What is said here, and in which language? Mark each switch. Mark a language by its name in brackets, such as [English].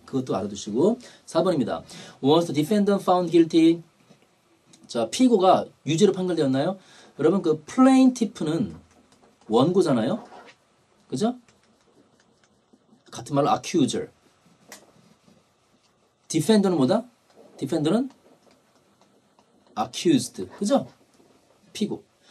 [Korean] 그것도 알아두시고 4번입니다. [English] Was the defendant found guilty? [Korean] 자, 피고가 유죄로 판결되었나요? 여러분 그 plaintiff는 원고잖아요. 그죠? 같은 말로 accuser. defender는 뭐다? defender는 accused. 그죠? 피고.